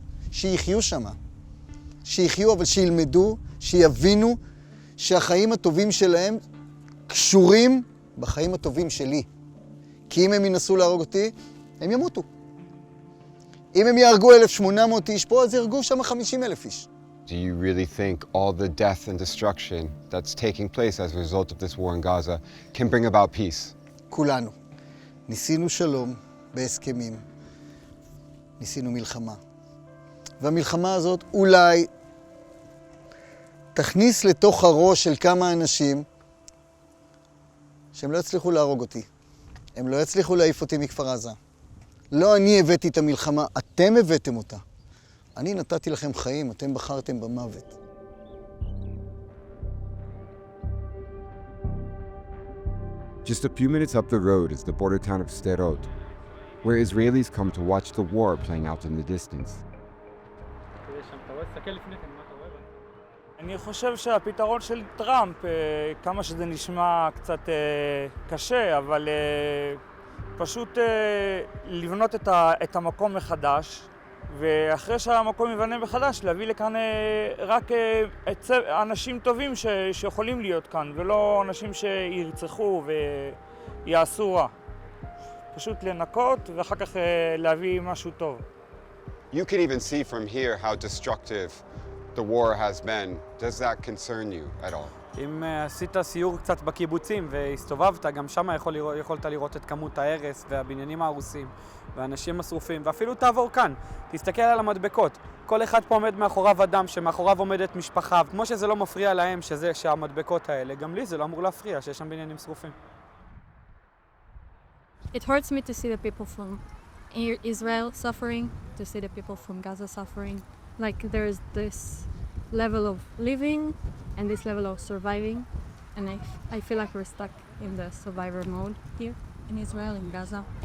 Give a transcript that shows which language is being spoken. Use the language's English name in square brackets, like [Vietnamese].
[Hebrew] שיחיו שמה. שיחיו, אבל שילמדו, שיבינו שהחיים הטובים שלהם קשורים בחיים הטובים שלי. כי אם הם ינסו להרוג אותי, הם ימותו. אם הם יהרגו 1,800 איש פה, אז יהרגו שם 50,000 איש. [English] Do you really think all the death and destruction that's taking place as a result of this war in Gaza can bring about peace? [Hebrew] כולנו. ניסינו שלום בהסכמים. ניסינו מלחמה. והמלחמה הזאת אולי תכניס לתוך הראש של כמה אנשים שהם לא יצליחו להרוג אותי. הם לא יצליחו להעיף אותי מכפר עזה. לא אני הבאתי את המלחמה, אתם הבאתם אותה. אני נתתי לכם חיים, אתם בחרתם במוות. [English] Just a few minutes up the road is the border town of Sderot, where Israelis come to watch the war playing out in the distance. [Hebrew] אני חושב שהפתרון של טראמפ, כמה שזה נשמע קצת קשה, אבל פשוט לבנות את המקום מחדש, ואחרי שהמקום יבנה מחדש, להביא לכאן רק אנשים טובים שיכולים להיות כאן, ולא אנשים שירצחו ויעשו רע. פשוט לנקות ואחר כך להביא משהו טוב. [English] You can even see from here how destructive the war has been. Does that concern you at all? [Hebrew] אם עשית סיור קצת בקיבוצים והסתובבת, גם שם יכולת לראות את כמות ההרס והבניינים ההרוסים והאנשים השרופים, ואפילו תעבור כאן, תסתכל על המדבקות. כל אחד פה עומד מאחוריו אדם, שמאחוריו עומדת משפחה, כמו שזה לא מפריע להם שהמדבקות האלה, גם לי זה לא אמור להפריע שיש שם בניינים שרופים. [English] It hurts me to see the people from Israel suffering, to see the people from Gaza suffering. Like there's this level of living and this level of surviving, and I feel like we're stuck in the survivor mode here in Israel, in Gaza.